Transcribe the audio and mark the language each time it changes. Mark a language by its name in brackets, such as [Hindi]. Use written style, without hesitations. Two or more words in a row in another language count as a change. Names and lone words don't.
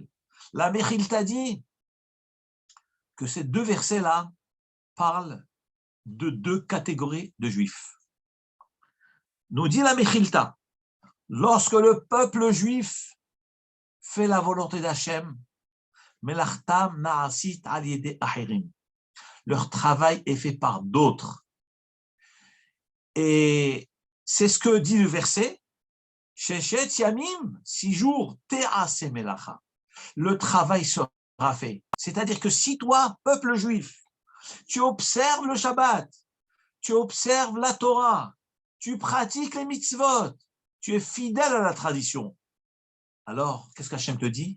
[French] La Mechilta dit que ces 2 versets-là parlent de 2 catégories de juifs. Nous dit la Mechilta, lorsque le peuple juif fait la volonté d'Hachem, [Hebrew] מלאכתם נעשית על ידי אחרים. [French] Leur travail est fait par d'autres. Et c'est ce que dit le verset, [Hebrew] ששת ימים, 6 jours, תעשה מלאכה. [French] Le travail sera fait. C'est-à-dire que si toi, peuple juif, tu observes le Shabbat, tu observes la Torah, tu pratiques les mitzvot, tu es fidèle à la tradition, alors, qu'est-ce qu'Hachem te dit?